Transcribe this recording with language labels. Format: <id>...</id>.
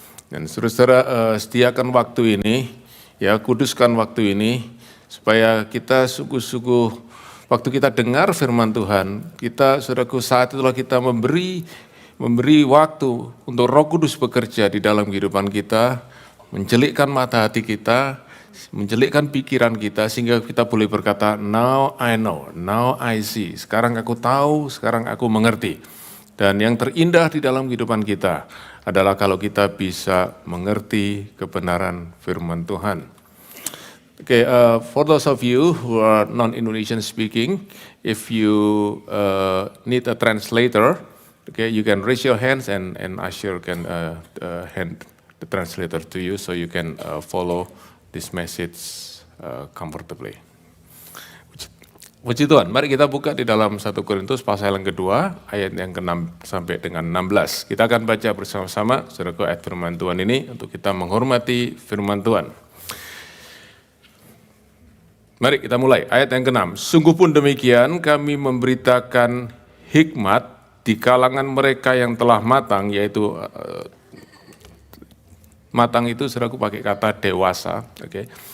<id>Dan saudara-saudara, sediakan waktu ini, ya, kuduskan waktu ini, supaya kita sungguh-sungguh, waktu kita dengar firman Tuhan, kita, saudaraku, saat itulah kita memberi waktu untuk Roh Kudus bekerja di dalam kehidupan kita, mencelikkan mata hati kita, mencelikkan pikiran kita, sehingga kita boleh berkata,</id> <en>now I know, now I see.</en> <id>Sekarang aku tahu, sekarang aku mengerti. Dan yang terindah di dalam kehidupan kita adalah kalau kita bisa mengerti kebenaran firman Tuhan.</id> <en>Okay, for those of you who are non-Indonesian speaking, if you need a translator, okay, you can raise your hands and Asher can hand the translator to you so you can follow this message comfortably.</en> <id>Puji Tuhan, mari kita buka di dalam 1 Korintus pasal yang kedua, ayat yang ke-6 sampai dengan 16. Kita akan baca bersama-sama, saudaraku, ayat firman Tuhan ini untuk kita menghormati firman Tuhan. Mari kita mulai, ayat yang ke-6. Sungguh pun demikian, kami memberitakan hikmat di kalangan mereka yang telah matang, yaitu matang itu, saudaraku, pakai kata dewasa, okay?</id>